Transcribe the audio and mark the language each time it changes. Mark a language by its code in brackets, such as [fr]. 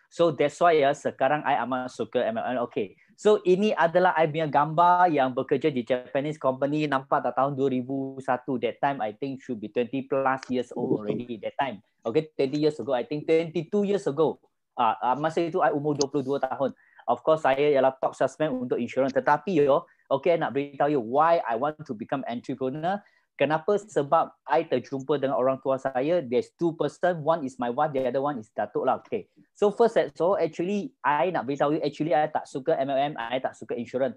[en] So that's why [ms] ya, sekarang I amat suka MLM, okay. So ini adalah I punya gambar yang bekerja di Japanese company, nampak tak tahun 2001. [en] That time I think should be 20 plus years old already that time. Okay, 20 years ago, I think 22 years ago. [ms] Masa itu I umur 22 tahun. [en] Of course [ms] saya ialah top salesman untuk insurans. Tetapi okay, nak beritahu [en] you why I want to become entrepreneur. [ms] Kenapa? Sebab I terjumpa dengan orang tua saya. [en] There's two person. One is my wife, the other one is Datuk lah. [ms] Okay. [en] So first, so actually [ms] I nak beritahu you, actually I tak suka MLM, I tak suka insurans.